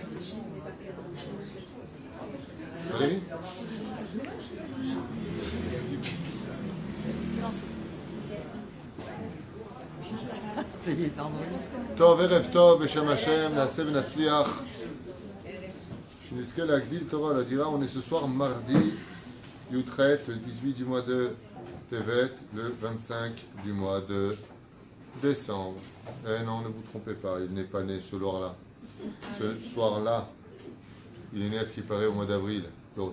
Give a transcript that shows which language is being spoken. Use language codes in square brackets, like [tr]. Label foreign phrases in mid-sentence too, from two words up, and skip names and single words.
[fr] Allez. [he] טוב, ערב טוב, בשם השם, נעשה ונצליח. שנזכה להגדיל תורה לדירה. [fr] On est ce soir mardi, Yudchet, le 18 du mois de Tevet, le 25 du mois de décembre. Eh non, ne vous trompez pas, il n'est pas né ce soir-là. Ce soir-là, il est né à ce qui paraît au mois d'avril, l'autre.